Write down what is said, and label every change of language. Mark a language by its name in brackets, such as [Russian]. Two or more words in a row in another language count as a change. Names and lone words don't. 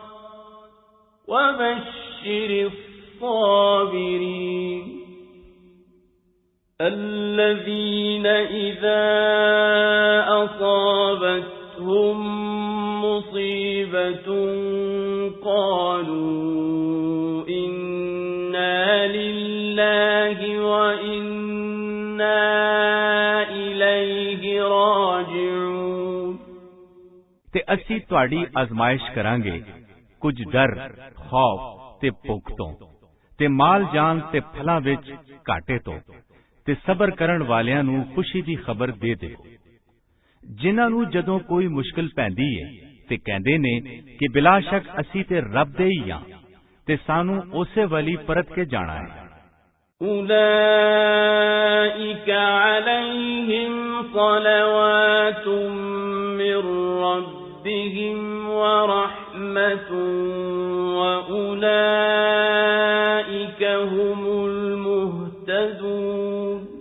[Arabic] وَبَشِّرِ الصَّابِرِينَ الذين إذا أصابتهم مصيبة قالوا إنا لله وإنا إليه راجعون [Punjabi] ਤੇ ਅਸੀਂ ਤੁਹਾਡੀ ਆਜ਼ਮਾਇਸ਼ ਕਰਾਂਗੇ ਕੁਝ ਡਰ ਖੌਫ ਤੇ ਭੁੱਖ ਤੋਂ ਤੇ ਮਾਲ ਜਾਨ ਤੇ ਫਲਾਂ ਵਿੱਚ ਘਾਟੇ ਤੋਂ ਤੇ ਸਬਰ ਕਰਨ ਵਾਲਿਆਂ ਨੂੰ ਖੁਸ਼ੀ ਦੀ ਖਬਰ ਦੇ ਦਿਓ ਜਿਨ੍ਹਾਂ ਨੂੰ ਜਦੋਂ ਕੋਈ ਮੁਸ਼ਕਲ ਪੈਂਦੀ ਏ ਤੇ ਕਹਿੰਦੇ ਨੇ ਕਿ ਬਿਲਾ ਸ਼ੱਕ ਅਸੀਂ ਤੇ ਰੱਬ ਦੇ ਹੀ ਹਾਂ ਤੇ ਸਾਨੂੰ ਉਸੇ ਵੱਲ ਪਰਤ ਕੇ ਜਾਣਾ ਹੈ [Arabic] أولئك عليهم صلوات من ربهم ورحمة وأولئك هم المهتدون